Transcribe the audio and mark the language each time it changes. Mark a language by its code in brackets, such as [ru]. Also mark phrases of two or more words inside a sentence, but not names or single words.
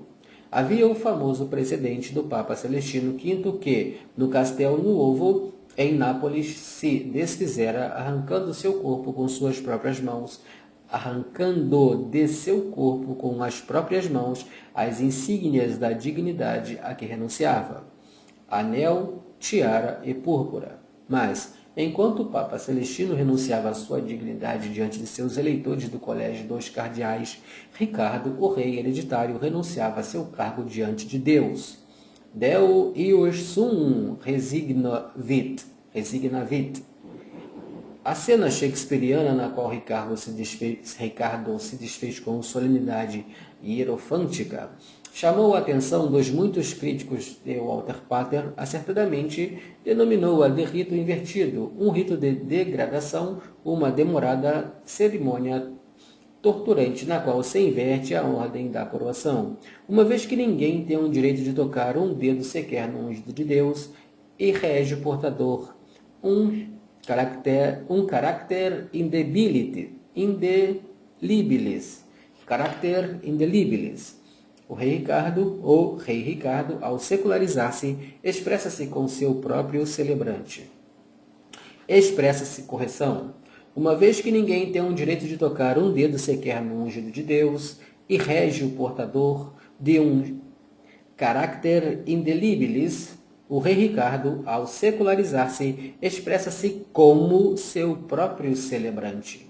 [pt] Havia o famoso precedente do Papa Celestino V que, no Castelo Nuovo, em Nápoles, se desfizera arrancando seu corpo com suas próprias mãos, arrancando de seu corpo com as próprias mãos as insígnias da dignidade a que renunciava, anel, tiara e púrpura. Mas, enquanto o Papa Celestino renunciava à sua dignidade diante de seus eleitores do Colégio dos Cardeais, Ricardo, o rei hereditário, renunciava a seu cargo diante de Deus. [la] Deo ius sum resignavit. [pt] A cena shakespeariana na qual Ricardo se desfez com solenidade hierofântica chamou a atenção dos muitos críticos de Walter Pater, acertadamente denominou-a de rito invertido, um rito de degradação, uma demorada cerimônia torturante na qual se inverte a ordem da coroação, uma vez que ninguém tem o direito de tocar um dedo sequer no ungido de Deus, e rege o portador um carácter [la] indebilite, indelibilis. Caracter indelibilis. [pt] O rei Ricardo, ao secularizar-se, expressa-se com seu próprio celebrante. Expressa-se correção. Uma vez que ninguém tem o direito de tocar um dedo sequer no ungido de Deus, e rege o portador de um [la] caracter indelibilis, [pt] o rei Ricardo, ao secularizar-se, expressa-se como seu próprio celebrante.